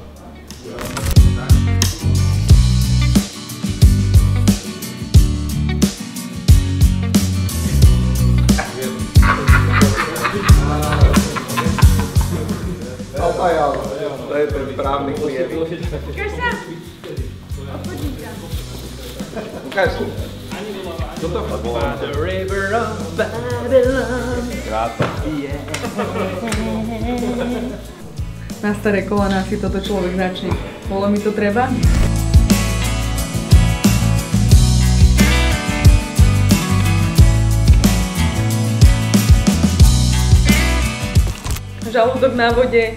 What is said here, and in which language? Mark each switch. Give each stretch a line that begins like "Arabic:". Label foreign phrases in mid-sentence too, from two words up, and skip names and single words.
Slovak: To je ten správny klient. Ukáž sa! Odchodím ťa. Ukáž sa. Toto bolo.
English: The river of Babylon.
Slovak: Krása. Na staré kolená si toto človek začne. Bolo mi to treba? Žalúdok na vode.